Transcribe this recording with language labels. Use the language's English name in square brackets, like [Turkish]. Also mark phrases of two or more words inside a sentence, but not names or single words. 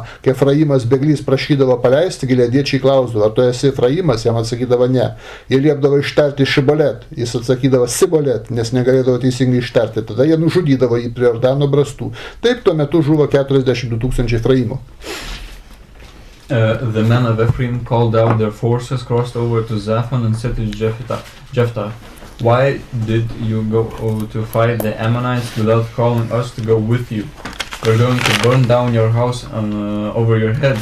[Lithuanian] Kai Efraimas bėglys prašydavo paleisti, gileadiečiai klausdavo, ar tu esi Efraimas, jam atsakydavo ne. Jie liepdavo ištarti Šibolet, jis atsakydavo Sibolet, nes negalėdavo teisingai ištarti. Tada jie nužudydavo jį prie Jordano brastų. Taip tuo metu žuvo 42 000 Efraimų. [English] The men of Ephraim called out their forces, crossed over to Zaphon and said to Jephthah, why did you go to fight the Ammonites without calling us to go with you? We're going to burn down your house over your head.